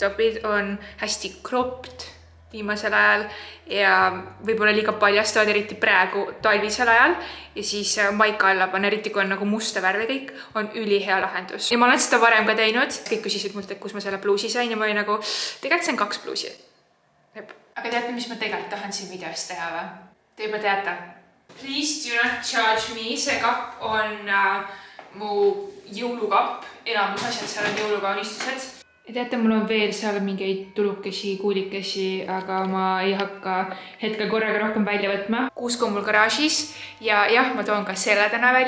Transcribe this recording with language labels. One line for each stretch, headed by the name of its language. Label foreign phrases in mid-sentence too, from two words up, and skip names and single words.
Estonian: Topid on hästi cropped viimasel ajal ja võib-olla liiga paljastavad, eriti praegu talvisel ajal. Ja siis maika alla panna, eriti kui on nagu musta värvi kõik, on ülihea lahendus. Ja ma olen seda varem ka teinud. Kõik küsisid mult, et kus ma selle bluusi sain ja ma olin nagu, tegelikult see on 2 bluusi. Aga teate, mis ma tegelikult tahan siin videos teha või? Te juba teate.
English: Please do not charge me.
Estonian: See kapp on mu jõulukapp. Enamus asjad seal on jõulukaunistused. Ja teate, mul on veel seal mingeid tulukesi, kuulikesi, aga ma ei hakka hetkel korraga rohkem välja võtma. Kuusk on mul garaažis ja jah, ma toon ka selle täna välja.